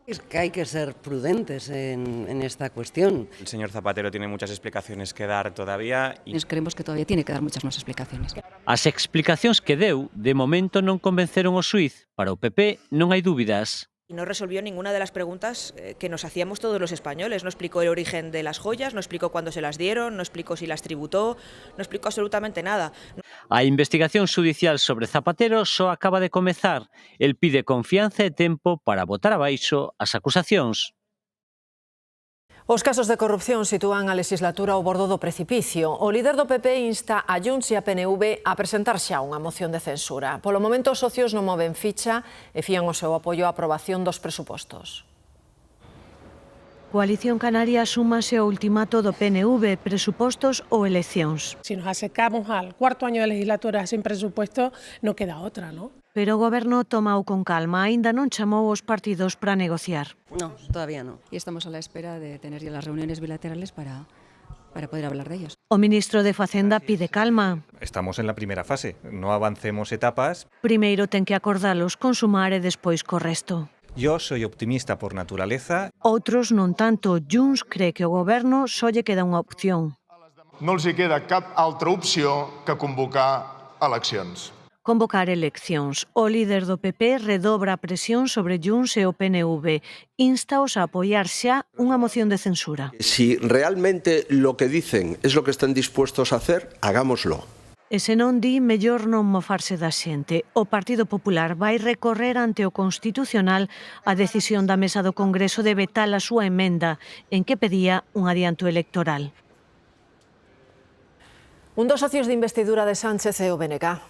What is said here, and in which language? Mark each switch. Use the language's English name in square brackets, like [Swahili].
[Spanish] Es que hay que ser prudentes en esta cuestión. El señor Zapatero tiene muchas explicaciones que dar todavía. Creemos que todavía tiene que dar muchas más explicaciones. [Galician] As explicacións que deu, de momento, non convenceron o xuíz. Para o PP non hai dúbidas. [Spanish] No resolvió ninguna de las preguntas que nos hacíamos todos los españoles. No explicó el origen de las joyas, no explicó cuándo se las dieron, no explicó si las tributó, no explicó absolutamente nada. [Galician] A investigación xudicial sobre Zapatero só acaba de comezar. El pide confianza e tempo para botar abaixo as acusacións. Os casos de corrupción sitúan a legislatura ao bordo do precipicio. O líder do PP insta a Junts e a PNV a presentar xa unha moción de censura. Polo momento, os socios non moven ficha e fían o seu apoio á aprobación dos presupostos. Coalición Canaria súmase ao ultimato do PNV, presupostos ou eleccións. [Spanish] Si nos acercamos al cuarto año de legislatura sin presupuesto, [Galician] non queda outra, [Spanish] ¿no? [Galician] Pero o Goberno tomou con calma, aínda non chamou os partidos para negociar. [Spanish] No, todavía no. Y estamos a la espera de tener ya las reuniones bilaterales para poder hablar de ellos. [Galician] O ministro de Facenda pide calma. [Spanish] Estamos en la primera fase, no avancemos etapas. [Galician] Primeiro ten que acordalos con Sumar e despois co resto. [Spanish] Yo soy optimista por naturaleza. [Galician] Outros non tanto. Junts cree que o Goberno só lle queda unha opción. [Catalan] No els hi queda cap altra opció que convocar eleccions. [Galician] Convocar eleccións. O líder do PP redobra a presión sobre Junts e o PNV. Instaos a apoiar xa unha moción de censura. [Spanish] Si realmente lo que dicen es lo que están dispuestos a hacer, hagámoslo. [Galician] E se non di, mellor non mofarse da xente. O Partido Popular vai recorrer ante o Constitucional a decisión da Mesa do Congreso de vetar a súa emenda en que pedía un adianto electoral. Un dos socios de investidura de Sánchez é o BNG.